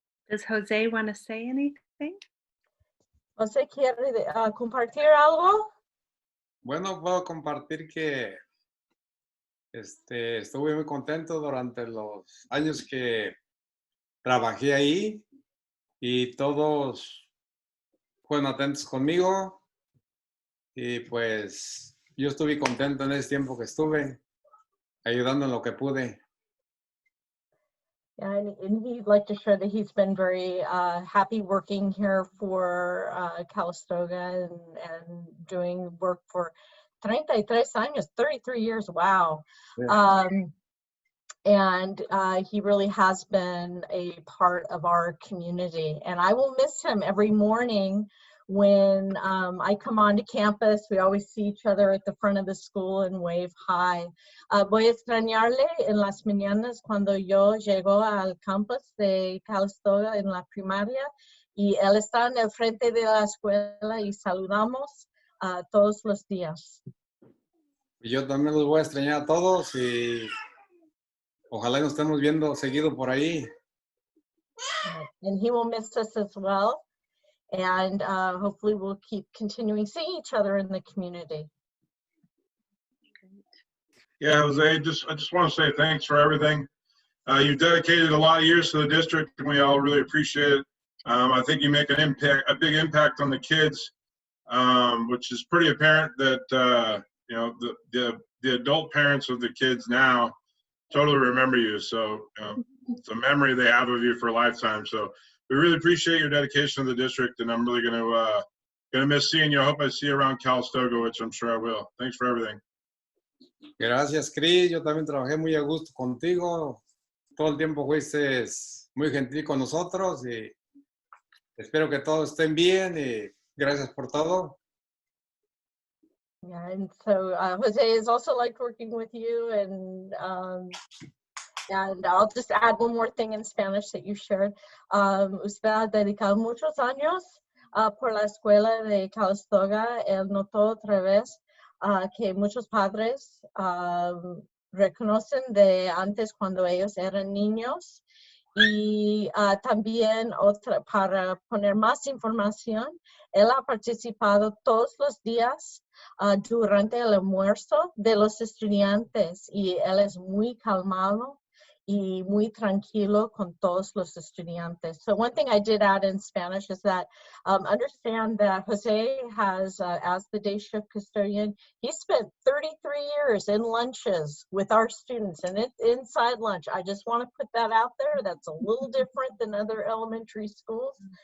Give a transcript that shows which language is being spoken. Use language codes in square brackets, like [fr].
[en] Does Jose want to say anything? [es] José, ¿quiere compartir algo? Bueno, puedo compartir que estuve muy contento durante los años que trabajé ahí y todos fueron atentos conmigo y pues yo estuve contento en ese tiempo que estuve ayudando en lo que pude. [en] And he'd like to share that he's been very happy working here for Calistoga and doing work for 33 años, 33 years, wow. Yeah. And he really has been a part of our community. And I will miss him every morning When I come onto campus, we always see each other at the front of the school and wave hi. [es] Voy a extrañarle en las mañanas cuando yo llego al campus de Calistoga en la primaria y él está en el frente de la escuela y saludamos todos los días. Yo también los voy a extrañar a todos y ojalá nos estemos viendo seguido por ahí. [en] And he will miss us as well. And hopefully we'll keep continuing seeing each other in the community. Yeah, Jose, I just want to say thanks for everything. You've dedicated a lot of years to the district, and we all really appreciate it. I think you make a big impact on the kids, which is pretty apparent that you know, the adult parents of the kids now totally remember you. So it's a memory they have of you for a lifetime. So we really appreciate your dedication to the district, and I'm really gonna miss seeing you. I hope I see you around Calistoga, which I'm sure I will. Thanks for everything. [es] Gracias, Cris. Yo también trabajé muy a gusto contigo. Todo el tiempo fuiste muy gentil con nosotros y espero que todos estén bien y gracias por todo. [en] Yeah, and so Jose has also liked working with you, and I'll just add one more thing in Spanish that you shared. [es] Usted ha dedicado muchos años por la escuela de Calistoga. Él notó otra vez que muchos padres reconocen de antes cuando ellos eran niños. Y también para poner más información, él ha participado todos los días durante el almuerzo de los estudiantes y él es muy calmado y muy tranquilo con todos los estudiantes. [en] So one thing I did add in Spanish is that understand that Jose has, as the day shift custodian, he spent 33 years in lunches with our students and inside lunch. I just want to put that out there. That's a little different than other elementary schools.